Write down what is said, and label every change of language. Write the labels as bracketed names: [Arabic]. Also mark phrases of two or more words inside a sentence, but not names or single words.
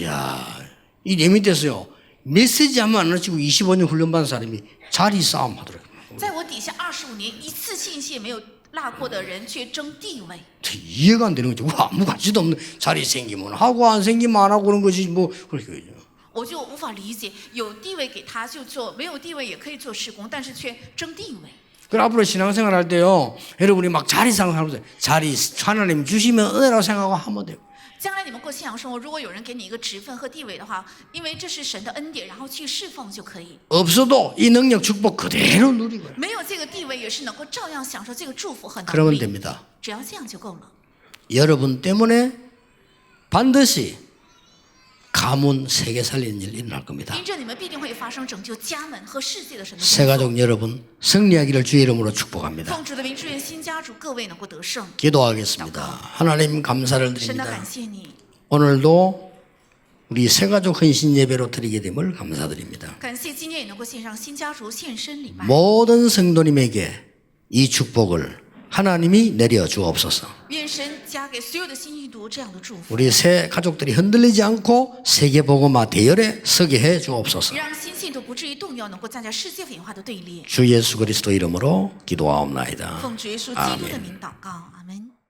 [Korean] 이야, 이 내밑에서요. 메시지 하면 안 놓치고 25년 훈련받은 사람이 자리 싸움 하더라고요. [Chinese] 在我底下25年，一次信息也没有落过的人，却争地位。 [Korean] 이해가 안 되는 거죠. 와, 아무 가치도 없는 자리 생기면 하고 안 생기면 안 하고 그런 거지 뭐 그렇게. [Chinese] 我就无法理解，有地位给他就做，没有地位也可以做事工，但是却争地位。 [Korean] 그럼 앞으로 신앙생활 할 때요. 여러분이 막 자리 생각하면서 자리 하나님 주시면 은혜라고 생각하고 하면 돼요. [Chinese] 将来你们过信仰生活，如果有人给你一个职分和地位的话，因为这是神的恩典，然后去侍奉就可以。 [Korean] 없어도 이 능력 축복 그대로 누리고요. [Chinese] 没有这个地位，也是能够照样享受这个祝福和能 [Korean] 그러면 [Chinese] 力。 [Korean] 됩니다. [Chinese] 只要这样就够了。 [Korean] 여러분 때문에 반드시 가문 세계 살리는 일 일어날 겁니다. [Chinese] 因着你们必定会发生拯救家门和世界的神的工作。 [Korean] 새가족 여러분 승리하기를 주의 이름으로 축복합니다. [Chinese] 奉主的名，祝愿新家主各位能够得胜。 [Korean] 기도하겠습니다. 하나님 감사를 [Chinese] 神的 [Korean] 드립니다. [Chinese] 感谢你， [Korean] 오늘도 우리 새가족 헌신 예배로 드리게 됨을 감사드립니다. [Chinese] 感谢今天也能够献上新家主献身礼拜。 [Korean] 모든 성도님에게 이 축복을 하나님이 내려 주옵소서. [Chinese] 愿神加给所有的新信徒这样的祝福， [Korean] 우리 새 가족들이 흔들리지 않고 세계복음화 대열에 서게 해 주옵소서. [Chinese] 让新信徒不至于动摇，能够站在世界文化的对立。 [Korean] 주 예수 그리스도 이름으로 기도하옵나이다. [Chinese] 奉主耶稣基督的名祷告，阿门。